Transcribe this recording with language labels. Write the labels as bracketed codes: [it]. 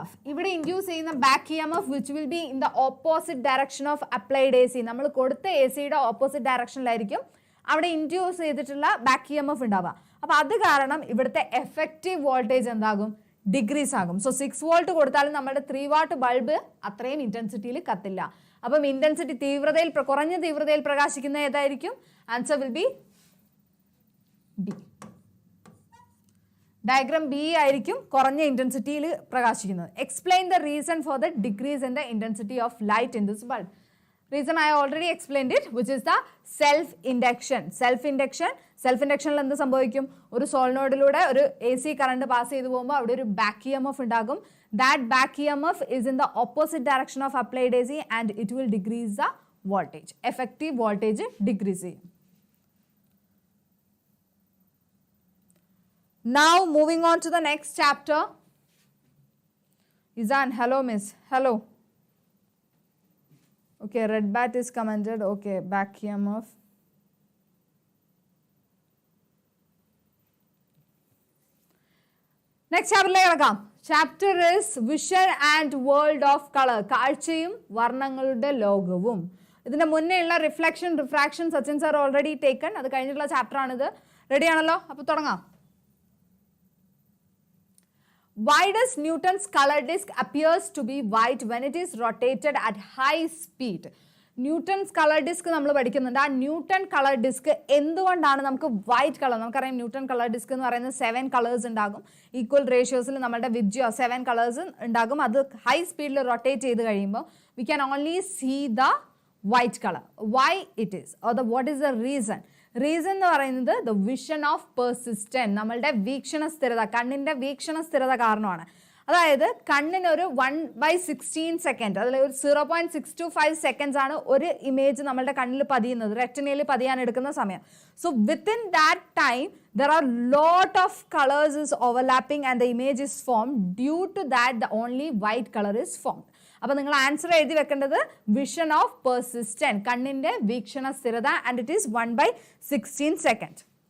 [ml] ഇവിടെ ഇൻഡ്യൂസ് ചെയ്യുന്ന [en] Back EMF which will be in the opposite direction of applied AC. [ml] നമ്മൾ കൊടുത്ത ACയുടെ opposite ഡയറക്ഷനിലായിരിക്കും അവിടെ ഇൻഡ്യൂസ് ചെയ്തിട്ടുള്ള ബാക്ക് EMF ഉണ്ടാവുക. അപ്പൊ അത് കാരണം ഇവിടുത്തെ എഫക്റ്റീവ് വോൾട്ടേജ് എന്താകും? ഡിഗ്രീസ് ആകും. സോ 6 വോൾട്ട് കൊടുത്താലും നമ്മുടെ 3 വാട്ട് ബൾബ് അത്രയും ഇന്റൻസിറ്റിയിൽ കത്തില്ല. അപ്പം ഇന്റൻസിറ്റി കുറഞ്ഞ തീവ്രതയിൽ പ്രകാശിക്കുന്ന ഏതായിരിക്കും? [en] Answer will be B. [ml] Diagram B ആയിരിക്കും കുറഞ്ഞ ഇന്റൻസിറ്റിയിൽ പ്രകാശിക്കുന്നത്. [en] Explain the reason for the decrease in the intensity of light in this bulb. Reason I already explained it, which is the self-induction. [ml] Self-inductionൽ എന്ത് സംഭവിക്കും? ഒരു സോളിനോയിഡിലൂടെ ഒരു AC കറണ്ട് പാസ് ചെയ്തു പോകുമ്പോൾ അവിടെ ഒരു ബാക്ക് EMF ഉണ്ടാകും. [en] That back EMF is in the opposite direction of applied AC and it will decrease the voltage. Effective voltage decrease [ml] ചെയ്യും. [en] Now moving on to the next chapter. Izan, hello miss. Hello. Okay, red bat is commented. Okay, back EMF. Next chapter. Chapter is Vision and World of Color. [ml] കാഴ്ചയും വർണ്ണങ്ങളുടെ ലോകവും. ഇതിന്റെ മുന്നേ ഉള്ള reflection, refraction Sachin sir already taken. അത് കഴിഞ്ഞിട്ടുള്ള chapter ആണിത്. Ready ആണല്ലോ? അപ്പൊ തുടങ്ങാം. [en] Why does Newton's color disk appears to be white when it is rotated at high speed? [ml] Newton's colour disk നമ്മൾ പഠിക്കുന്നുണ്ട്. ആ ന്യൂട്ടൺ കളർ ഡിസ്ക് എന്തുകൊണ്ടാണ് നമുക്ക് വൈറ്റ് കളർ? നമുക്കറിയാം ന്യൂട്ടൺ കളർ ഡിസ്ക് എന്ന് പറയുന്നത് 7 കളേഴ്സ് ഉണ്ടാകും. ഈക്വൽ റേഷ്യോസിൽ നമ്മുടെ വിബ്ജിയോ 7 കളേഴ്സ് ഉണ്ടാകും. അത് ഹൈ സ്പീഡിൽ റൊട്ടേറ്റ് ചെയ്ത് കഴിയുമ്പോൾ [en] We can only see the white colour. Why it is or what is the reason? [ml] Reason എന്ന് പറയുന്നത് [en] the vision of persistent, [ml] നമ്മളുടെ വീക്ഷണ സ്ഥിരത, കണ്ണിന്റെ വീക്ഷണ സ്ഥിരത കാരണമാണ്. അതായത് കണ്ണിന് ഒരു 1/16 സെക്കൻഡ്, അതിൽ ഒരു 0.625 സെക്കൻഡ്സ് ആണ് ഒരു ഇമേജ് നമ്മളുടെ കണ്ണിൽ പതിയുന്നത്, റെറ്റിനയിൽ പതിയാൻ എടുക്കുന്ന സമയം. [en] So within that time there are lot of colors is overlapping and the image is formed. Due to that the only white color is formed. [ml] അപ്പോൾ നിങ്ങൾ ആൻസർ എഴുതി വെക്കേണ്ടത് വിഷൻ ഓഫ് പെർസിസ്റ്റന്റ്, കണ്ണിന്റെ വീക്ഷണ സ്ഥിരത, [en] And it is 1/16 second.